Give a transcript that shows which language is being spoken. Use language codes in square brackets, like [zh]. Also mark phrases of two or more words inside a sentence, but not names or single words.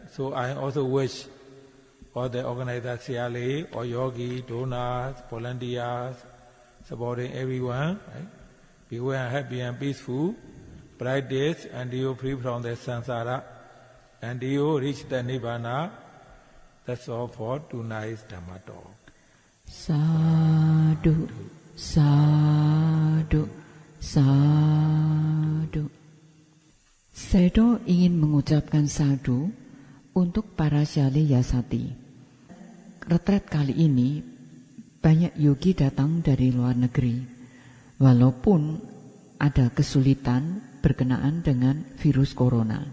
[en] So I also wish all the organizers, Siale, or yogi, donors, volunteers, supporting everyone, right? Be well, happy and peaceful, practice until you free from the samsara, until you reach the Nibbana. That's all for tonight's Dhamma talk. [pi] Sadhu, sadhu, sadhu. [id] Sayadaw ingin mengucapkan sadhu untuk para syali yasati. Retret kali ini banyak yogi datang dari luar negeri, walaupun ada kesulitan berkenaan dengan virus corona.